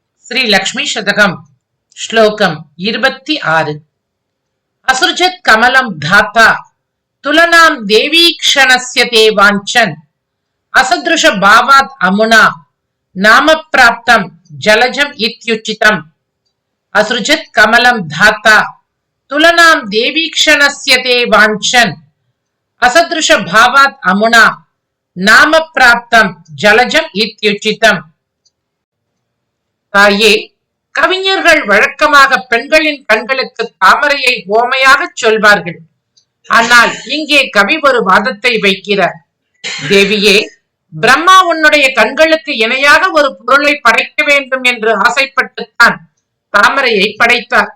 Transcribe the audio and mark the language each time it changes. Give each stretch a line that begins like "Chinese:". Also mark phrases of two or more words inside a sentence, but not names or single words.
Sanskrit: श्री लक्ष्मी शतकम श्लोकम 26 असृजत् कमलं धाता तुलनां देवीक्षणस्य ते वाञ्छन् असदृश भावात् अमुना नाम प्राप्तं जलजम् इत्युचितम्। असृजत् कमलं धाता तुलनां देवीक्षणस्य ते वाञ्छन् असदृश भावात् अमुना नाम प्राप्तं जलजम् इत्युचितम्।
Tamil: தாயே, கவிஞர்கள் வழக்கமாக பெண்களின் கண்களுக்கு தாமரையை ஓமையாக சொல்வார்கள். ஆனால் இங்கே கவி ஒரு வாதத்தை வைக்கிறார். தேவியே, பிரம்மா உன்னுடைய கண்களுக்கு இணையாக ஒரு பொருளை படைக்க வேண்டும் என்று ஆசைப்பட்டுத்தான் தாமரையை படைத்தார்.